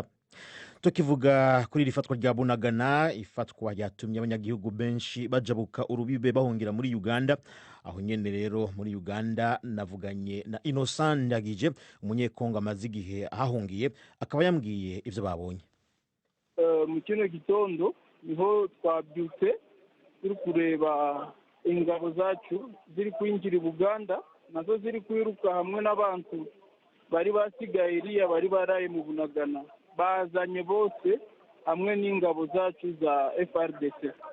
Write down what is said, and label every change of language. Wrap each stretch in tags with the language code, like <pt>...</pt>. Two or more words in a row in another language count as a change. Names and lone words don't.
<rn>Tukivuga kuri rifatwa rya Bunagana, ifatwa ryatumye abanyagihugu benshi bajabuka urubibe bahungira muri Uganda. Aho nyene rero muri Uganda navuganye na Innocent Ndagije, umunyekongo amaze igihe ahahungiye, akaba yambwiye ivyo babonye. Mu kino gitondo niho twabyutse turi kureba ingabo zacu ziri kwinjira i Buganda, nazo ziri kwiruka hamwe n'abantu bari basigaye iriya bari baraye mu Bunagana. Bazanye bose hamwe n'ingabo zacu za FRDC.</rn>